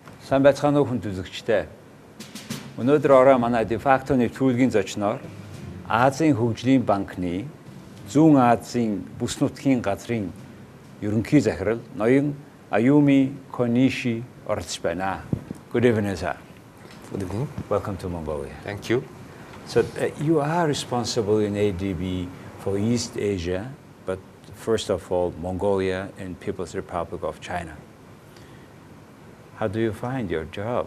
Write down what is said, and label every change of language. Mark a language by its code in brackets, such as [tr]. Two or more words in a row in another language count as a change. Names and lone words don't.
[mn] Сайн байцгаана уу хүн үзэгчтэй. Өнөөдөр орой манай дефакто нэвтрүүлгийн зочноор Азийн Хөгжлийн Банкны Зүүн Азийн бүс нутгийн газрын ерөнхий захирал ноён Аюуми Кониши оролцож байна. [en] Good evening, sir. Good evening. Welcome to Mongolia. Thank you. So you are responsible in ADB for East Asia, but first of all, Mongolia and People's Republic of China. How do you find your job?